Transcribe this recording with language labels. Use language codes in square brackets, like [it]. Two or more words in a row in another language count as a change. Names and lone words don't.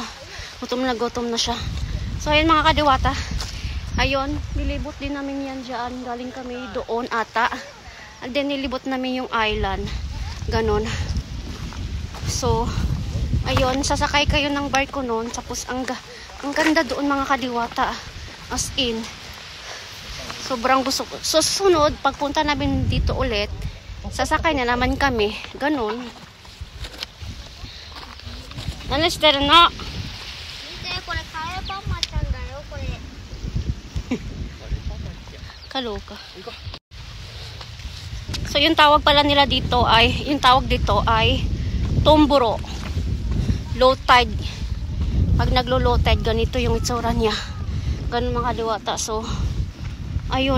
[tl] Gutom na siya. So ayun mga kadiwata. Ayun, nilibot din namin yan dyan. Galing kami doon ata. [en] And then [tl] nilibot namin yung island. Ganon. So, ayun, sasakay kayo ng barko noon. Tapos ang ganda doon mga kadiwata. [en] As in. [tl] Sobrang gusto ko. So, susunod, pagpunta namin dito ulit, sasakay na naman kami. Ganon. [ja] 何してるの？見て、これカレーパンマちゃんだよ、これ。 [tl] Kaloka. So yung tawag pala nila dito ay, yung tawag dito ay Tumburo. [en] Low tide. [tl] Pag naglo-low tide, ganito yung itsura niya. Ganun mga kadiwata. So, ayun.